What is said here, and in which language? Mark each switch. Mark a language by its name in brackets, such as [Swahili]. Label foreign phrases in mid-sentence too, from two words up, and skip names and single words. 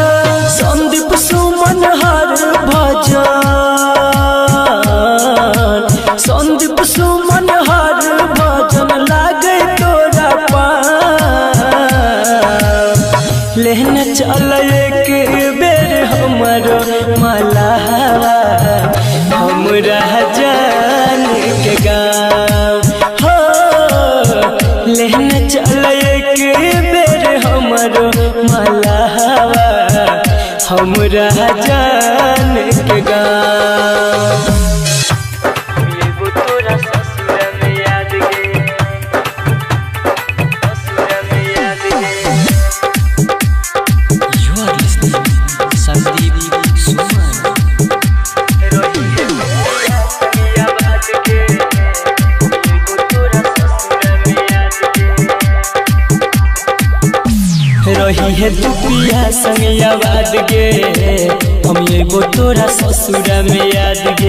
[Maithili] संदीप सुमन हर भजन, संदीप सुमन हर भजन लागे तोरा पाँव। लेहन चल एक बेर हमरो मलावा, हमरा जान के गाँव हो। लेहन चल एक बेर हमरो मलावा, हमरा जान के गाँव। तोरा ससुर में याद गे, ससुर में याद गे। [English] You are listening संदीप सुमन। [Maithili] रही है तू पिया संग याद गे, हम एगो तोरा ससुर में याद गे।